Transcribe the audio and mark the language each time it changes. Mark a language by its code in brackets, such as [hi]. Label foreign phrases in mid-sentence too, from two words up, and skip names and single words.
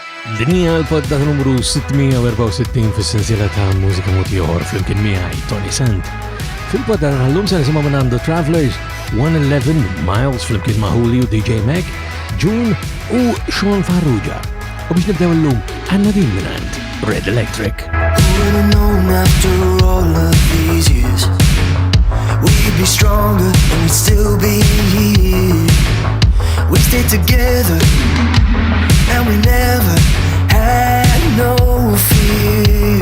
[mt] Dinja l-podda numru 664 fis-sensiela ta' mużika motiħor fl-imkien miegħi Tony Sant. Fil-podda għallum se nisimgħu minn The Travelers, 111 Miles fl-imkien ma' Julio DJ Mac, June u Sean Farrugia. U biex nibdew l-lum għanna din minn Red Electric. [en] We'd be stronger and we'd still be here. We stayed together and we never had no fear.